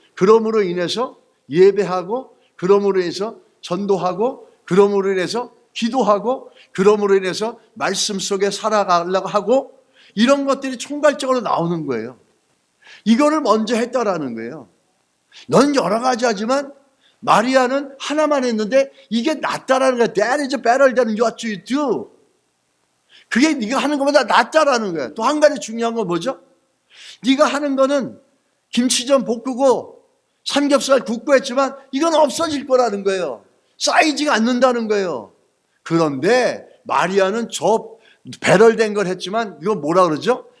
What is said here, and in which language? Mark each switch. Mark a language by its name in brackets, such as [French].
[Korean] 그러므로 인해서 예배하고 그러므로 인해서 전도하고 그러므로 인해서 기도하고 그러므로 인해서 말씀 속에 살아가려고 하고 이런 것들이 총괄적으로 나오는 거예요. 이거를 먼저 했다라는 거예요. 넌 여러 가지 하지만 마리아는 하나만 했는데 이게 낫다라는 거야. [English] That is better than what you do. [Korean] 그게 네가 하는 것보다 낫다라는 거야. 또 한 가지 중요한 건 뭐죠? 네가 하는 거는 김치전 볶고 삼겹살 굽고 했지만 이건 없어질 거라는 거예요. 쌓이지가 않는다는 거예요. 그런데 마리아는 저 배럴된 걸 했지만 이거 뭐라 그러죠?